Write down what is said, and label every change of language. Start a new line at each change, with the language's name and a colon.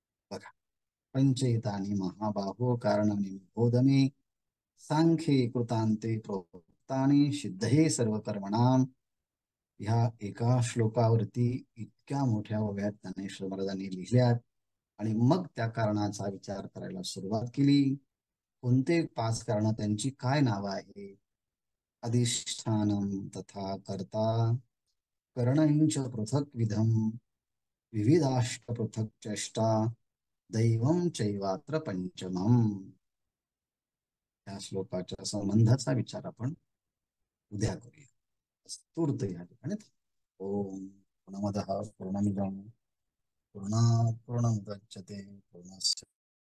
Sanskrit: बघा, पंचैतानि महाबाहो कारणानि निबोध मे, सांख्ये कृतांते प्रोक्तानि सिद्धये सर्व कर्मणाम.
Marathi: ह्या एका श्लोकावरती इतक्या मोठ्या वव्यात ज्ञानेश्वर महाराजांनी लिहिल्यात आणि मग त्या कारणाचा विचार करायला सुरुवात केली. कोणते पाच कारण, त्यांची काय नावं आहे?
Sanskrit: अधिष्ठानम तथा कर्ता, करणंच पृथक विधम, विविधाष्ट पृथक चेष्टा, दैवम चैवात्र पंचमम.
Marathi: या श्लोकाच्या संबंधाचा विचार आपण उद्या करूया. स्तुर्त या ठिकाणी.
Sanskrit: ओम पूर्णमदः पूर्णमिदं पूर्णात् पूर्णमुदच्यते पूर्णस्य